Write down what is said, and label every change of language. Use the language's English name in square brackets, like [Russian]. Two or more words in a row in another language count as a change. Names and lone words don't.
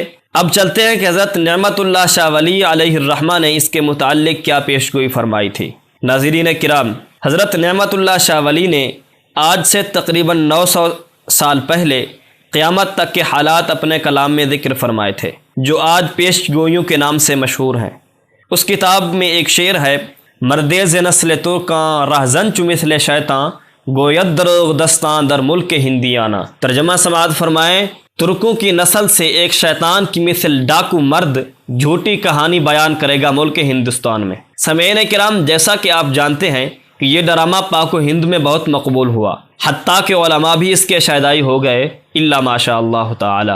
[Urdu] اب چلتے ہیں کہ حضرت نعمت اللہ شاہ ولی علیہ الرحمہ نے اس کے متعلق کیا پیش گوئی فرمائی تھی۔ ناظرین کرام، حضرت نعمت اللہ شاہ ولی نے آج سے تقریباً 900 سال پہلے قیامت تک کے حالات اپنے کلام میں ذکر فرمائے تھے، جو آج پیش گوئیوں کے نام سے مشہور ہیں۔ اس کتاب میں ایک شعر ہے: [Persian] مردیز نسل ترکاں رہزن چو مثل شیطاں گوید دروغ دستان در ملک ہندیانہ۔ [Urdu] ترجمہ سماعت فرمائیں: ترکوں کی نسل سے ایک شیطان کی مثل ڈاکو مرد جھوٹی کہانی بیان کرے گا ملک ہندوستان میں۔ سامعین کرام، جیسا کہ آپ جانتے ہیں کہ یہ ڈرامہ پاک و ہند میں بہت مقبول ہوا، حتیٰ کہ علماء بھی اس کے شائدائی ہو گئے، [Arabic] الا ماشاء اللہ تعالی۔